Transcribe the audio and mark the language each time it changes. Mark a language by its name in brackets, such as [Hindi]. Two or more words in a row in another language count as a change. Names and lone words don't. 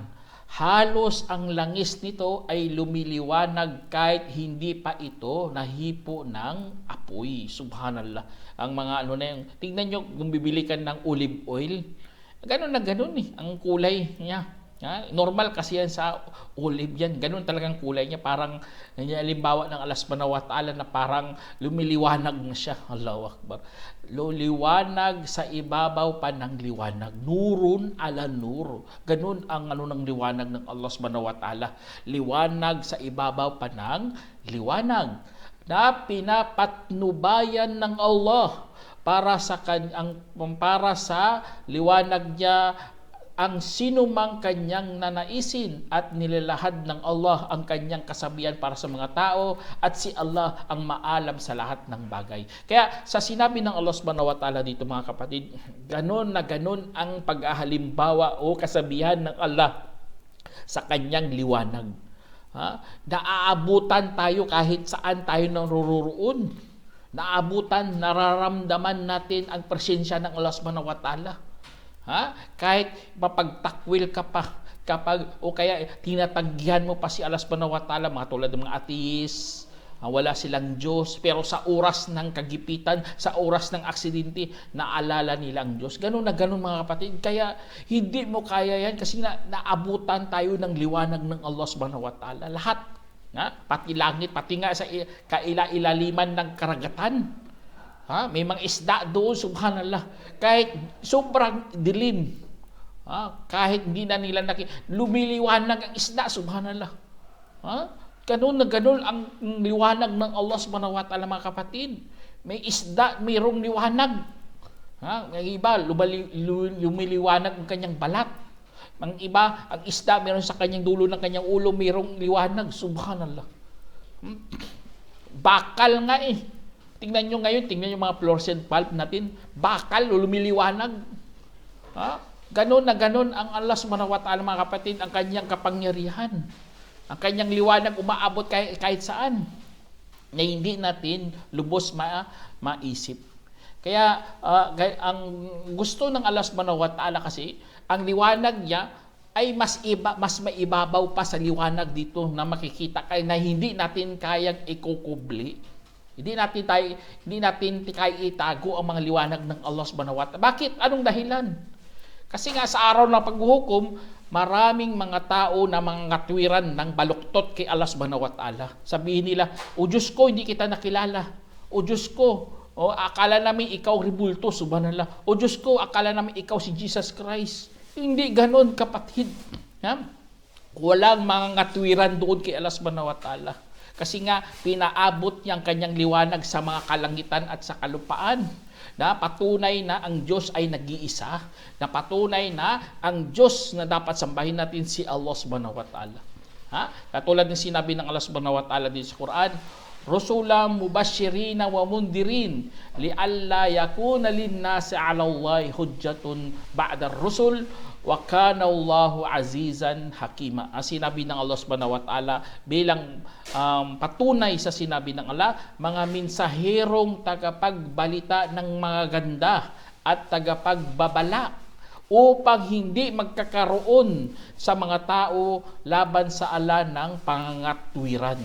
[Filipino] Halos ang langis nito ay lumiliwanag kahit hindi pa ito nahipo ng apoy. Subhanallah. Ang mga tingnan nyo kung bibili ka ng olive oil, ganun na ganun ang kulay niya. Normal kasi yan sa olive yan. Ganun talagang kulay niya. Parang, halimbawa ng Allah [Arabic] سبحانه وتعالى [Filipino] na parang lumiliwanag na siya. [Arabic] الله أكبر. [Filipino] Liwanag sa ibabaw pa ng liwanag. [Arabic] نور على نور. [Filipino] Ganun ang ng liwanag ng Allah [Arabic] سبحانه وتعالى. [Filipino] Liwanag sa ibabaw pa ng liwanag. Na pinapatnubayan ng Allah para sa liwanag niya ang sinumang kanyang nanaisin at nilalahad ng Allah ang kanyang kasabihan para sa mga tao at si Allah ang maalam sa lahat ng bagay. Kaya sa sinabi ng Allah [Arabic] سبحانه وتعالى [Filipino] dito mga kapatid, ganon na ganon ang pag-ahalimbawa o kasabihan ng Allah sa kanyang liwanag. Naaabutan tayo kahit saan tayo naroroon. Naabutan, nararamdaman natin ang presensya ng Allah [Arabic] سبحانه وتعالى. [Filipino] Kahit mapagtakwil ka pa o kaya tinatanggihan mo pa si Allah [Arabic] سبحانه وتعالى, [Filipino] mga tulad ng mga ateis, wala silang Diyos, pero sa oras ng kagipitan, sa oras ng aksidente, naalala nila ang Diyos. Ganun na ganun mga kapatid. Kaya hindi mo kaya yan kasi naabutan tayo ng liwanag ng Allah [Arabic] سبحانه وتعالى. [Filipino] Lahat, pati langit, pati nga sa kaila-ilaliman ng karagatan. May mga isda doon, subhanallah. Kahit sobrang dilim, kahit hindi na nila lumiliwanag ang isda, subhanallah. Ganun na ganun ang liwanag ng Allah [Arabic] سبحانه وتعالى [Filipino] mga kapatid. May isda, mayroong liwanag. May iba, lumiliwanag ang kanyang balat. Ang iba, ang isda, mayroon sa kanyang dulo ng kanyang ulo, mayroong liwanag, subhanallah. Bakal nga Tingnan nyo ngayon, tingnan nyo mga [English] fluorescent bulb [Filipino] natin, bakal, lumiliwanag. Ganon na ganon ang Allah [Arabic] سبحانه وتعالى [Filipino] mga kapatid, ang kanyang kapangyarihan. Ang kanyang liwanag umaabot kahit saan na hindi natin lubos maisip. Kaya ang gusto ng Allah [Arabic] سبحانه وتعالى [Filipino] kasi, ang liwanag niya ay mas maibabaw pa sa liwanag dito na makikita na hindi natin kayang ikukubli. Hindi natin kaya itago ang mga liwanag ng Allah [Arabic] سبحانه وتعالى. [Filipino] Bakit? Anong dahilan? Kasi nga sa araw ng paghuhukom, maraming mga tao na mga ngatwiran ng baluktot kay Allah [Arabic] سبحانه وتعالى. [Filipino] Sabihin nila, o Diyos ko, hindi kita nakilala. O Diyos ko, akala namin ikaw ribulto, subhanallah. O Diyos ko, akala namin ikaw si Jesus Christ. Hindi ganon, kapatid. Walang mga ngatwiran doon kay Allah [Arabic] سبحانه وتعالى. [Filipino] Kasi nga, pinaabot niya ang kanyang liwanag sa mga kalangitan at sa kalupaan. Na patunay na ang Diyos ay nag-iisa. Na patunay na ang Diyos na dapat sambahin natin si Allah [Arabic] سبحانه وتعالى. [Filipino] Katulad ng sinabi ng Allah [Arabic] سبحانه وتعالى [Filipino] din sa Quran, [Arabic] رسلا مبشرين ومنذرين لئلا يكون للناس على الله حجة بعد الرسل وكان الله عزيزا حكيما. [Filipino] Ang sinabi ng Allah [Arabic] سبحانه وتعالى [Filipino] bilang patunay sa sinabi ng Allah, mga mensaherong tagapagbalita ng mga ganda at tagapagbabala upang hindi magkakaroon sa mga tao laban sa ala ng pangangatwiran.